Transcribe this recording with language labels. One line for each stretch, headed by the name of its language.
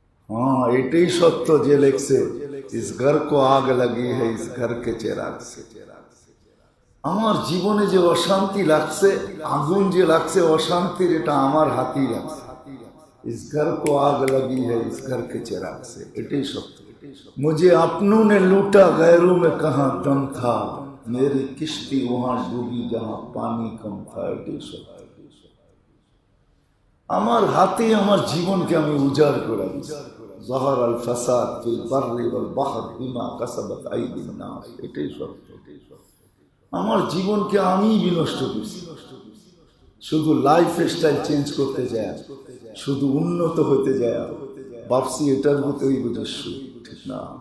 Bangla: হ্যাঁ, এটাই সত্য যে লেখছে,
Hindi: ইস ঘর কো আগ লাগি হ্যায় ইস ঘর কে চেরাগ সে।
Bangla: আমার জীবনে যে অশান্তি লাগছে, আগুন যে লাগছে অশান্তির, এটা আমার হাতেই লাগছে।
Hindi: इस घर को आग लगी है इस घर के चिराग से,
Bangla: এটাই সত্য।
Hindi: मुझे अपनों ने लूटा गैरों में कहाँ दम था, मेरी किश्ती वहां डूबी जहां पानी कम था,
Bangla: এটাই সত্য। আমার হাতে আমার জীবনকে আমি উজাড় করে দিয়েছি।
Arabic: ظهر الفساد في البر والبحر بما كسبت ايدي الناس,
Bangla: এটাই সত্য। আমার জীবনকে আমি বিনষ্ট করছি, শুধু লাইফ স্টাইল চেঞ্জ করতে যায়, শুধু উন্নত হতে যায়, ভাবছি এটার মতোই বুঝস্য, ঠিক না?